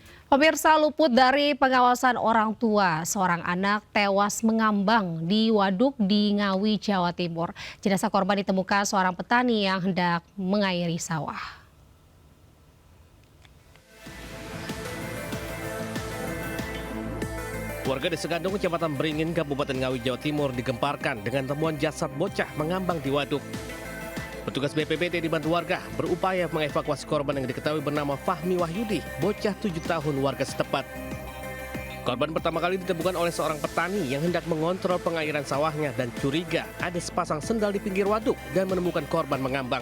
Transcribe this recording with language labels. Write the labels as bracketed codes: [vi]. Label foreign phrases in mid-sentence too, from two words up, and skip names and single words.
[id] Pemirsa, luput dari pengawasan orang tua, seorang anak tewas mengambang di waduk di Ngawi, Jawa Timur. Jenazah korban ditemukan seorang petani yang hendak mengairi sawah. Warga Desa Gandong, Kecamatan Beringin, Kabupaten Ngawi, Jawa Timur digemparkan dengan temuan jasad bocah mengambang di waduk. Petugas BPBD dibantu warga berupaya mengevakuasi korban yang diketahui bernama Fahmi Wahyudi, bocah 7 tahun warga setempat. Korban pertama kali ditemukan oleh seorang petani yang hendak mengontrol pengairan sawahnya dan curiga ada sepasang sendal di pinggir waduk dan menemukan korban mengambang.